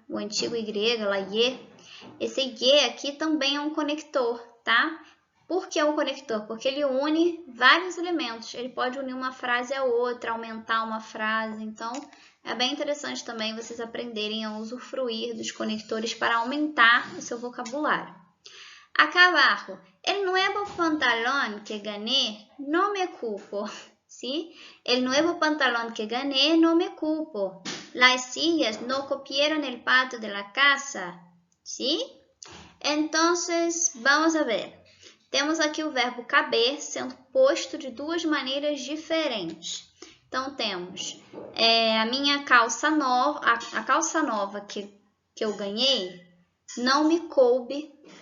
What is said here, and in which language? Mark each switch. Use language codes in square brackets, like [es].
[pt] O antigo Y, lá Y, esse Y aqui também é um conector, tá? Por que é um conector? Porque ele une vários elementos. Ele pode unir uma frase a outra, aumentar uma frase. Então, é bem interessante também vocês aprenderem a usufruir dos conectores para aumentar o seu vocabulário. [es] Acá abajo, el nuevo pantalón que gané no me cupo, ¿sí? El nuevo pantalón que gané no me cupo. Las sillas no cupieron el patio de la casa, ¿sí? Entonces, vamos a ver. [pt] Temos aqui o verbo caber sendo posto de duas maneiras diferentes. Então, temos a minha calça nova, a calça nova que eu ganhei, não me coube.